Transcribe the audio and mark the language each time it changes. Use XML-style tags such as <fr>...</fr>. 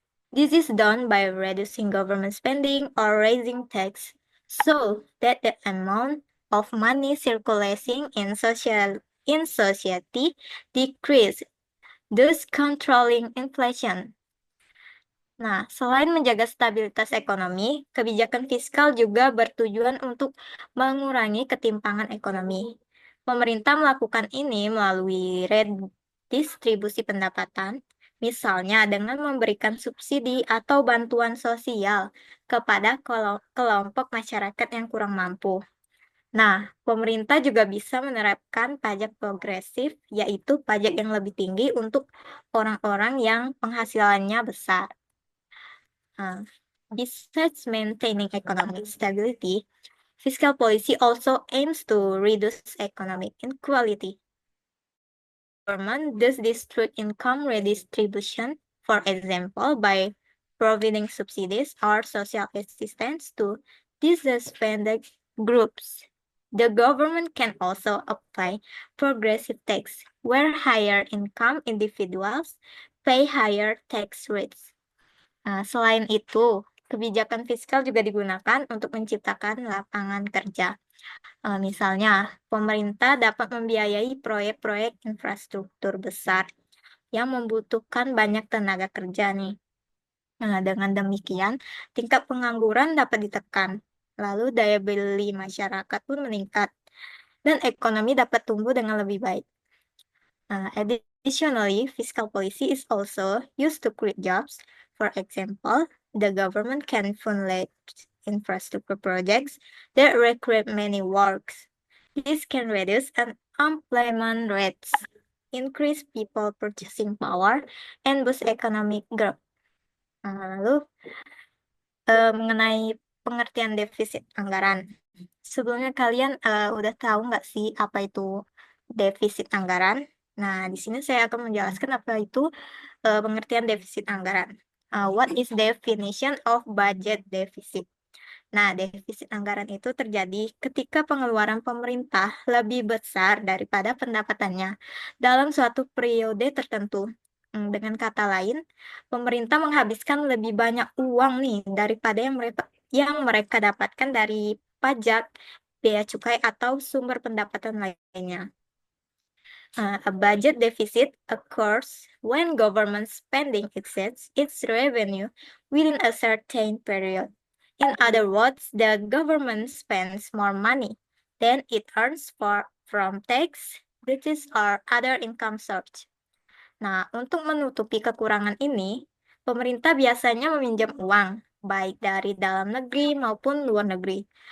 <en>This is done by reducing government spending or raising tax so that the amount of money circulating in society decrease, thus controlling inflation.</en> <id>Nah, selain menjaga stabilitas ekonomi, kebijakan fiskal juga bertujuan untuk mengurangi ketimpangan ekonomi. Pemerintah melakukan ini melalui redistribusi pendapatan, misalnya dengan memberikan subsidi atau bantuan sosial kepada kelompok masyarakat yang kurang mampu. Nah, pemerintah juga bisa menerapkan pajak progresif, yaitu pajak yang lebih tinggi untuk orang-orang yang penghasilannya besar.</id> <en>Besides maintaining economic stability, fiscal policy also aims to reduce economic inequality. Government does this through income redistribution, for example, by providing subsidies or social assistance to disadvantaged groups. The government can also apply progressive tax, where higher income individuals pay higher tax rates.</en> <id>Selain itu, kebijakan fiskal juga digunakan untuk menciptakan lapangan kerja. Misalnya, pemerintah dapat membiayai proyek-proyek infrastruktur besar yang membutuhkan banyak tenaga kerja nih. Nah, dengan demikian, tingkat pengangguran dapat ditekan. Lalu daya beli masyarakat pun meningkat dan ekonomi dapat tumbuh dengan lebih baik.</id> <en>Additionally, fiscal policy is also used to create jobs. For example, the government can fund large infrastructure projects that require many works. This can reduce unemployment rates, increase people purchasing power, and boost economic growth.</en> <id>Lalu, mengenai pengertian defisit anggaran. Sebelumnya kalian udah tahu nggak sih apa itu defisit anggaran? Nah, di sini saya akan menjelaskan apa itu pengertian defisit anggaran.</id> <en>What is definition of budget deficit?</en> <id>Nah, defisit anggaran itu terjadi ketika pengeluaran pemerintah lebih besar daripada pendapatannya dalam suatu periode tertentu. Dengan kata lain, pemerintah menghabiskan lebih banyak uang nih daripada yang mereka dapatkan dari pajak, bea cukai, atau sumber pendapatan lainnya.</id> <en>A budget deficit occurs when government spending exceeds its revenue within a certain period. In other words, the government spends more money than it earns from tax, duties, or other income source.</en> <id>Nah, untuk menutupi kekurangan ini, pemerintah biasanya meminjam uang, baik dari dalam negeri maupun luar negeri.</id>